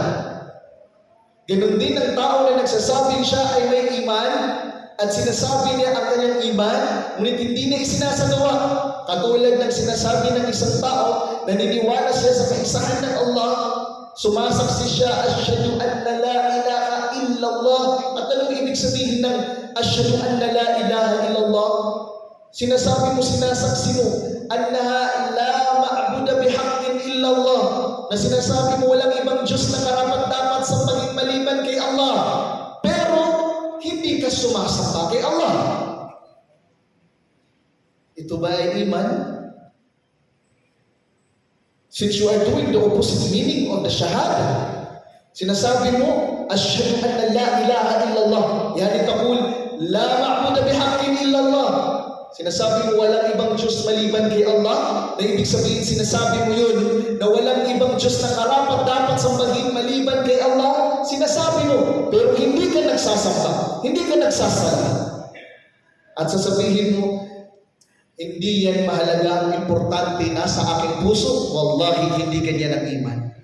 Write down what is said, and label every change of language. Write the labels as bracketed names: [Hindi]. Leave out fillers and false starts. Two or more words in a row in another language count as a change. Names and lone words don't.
[Filipino] Ganon din ang tao na nagsasabing siya ay may iman at sinasabi niya ang kanyang iman, ngunit hindi niya isinasagawa. Katulad ng sinasabi ng isang tao naniniwala siya sa kaisahan ng Allah, sumasaksi siya, [Arabic] أشهد أن لا إله إلا الله. [Filipino] At anong ibig sabihin ng [Arabic] أشهد أن لا إله إلا الله? [Filipino] Sinasabi mo, sinasaksi mo, [Arabic] أنه لا معبود بحق إلا الله, [Filipino] na sinasabi mo walang ibang Diyos na karapat-dapat sa maliban kay Allah. Pero hindi ka sumasamba kay Allah. Ito ba ay iman? [English] Since you are doing the opposite meaning of the shahada, [Filipino] sinasabi mo, [Arabic] أشهد أن لا إله إلا الله، يعني تقول، لا معبود بحق إلا الله. [Filipino] Sinasabi mo walang ibang Diyos maliban kay Allah, na ibig sabihin sinasabi mo yun, na walang ibang Diyos na karapat-dapat sambahin maliban kay Allah, sinasabi mo, pero hindi ka nagsasamba, hindi ka nagsasala. At sasabihin mo, hindi yan mahalaga, importante, nasa aking puso, wallahi hindi ganyan ang iman.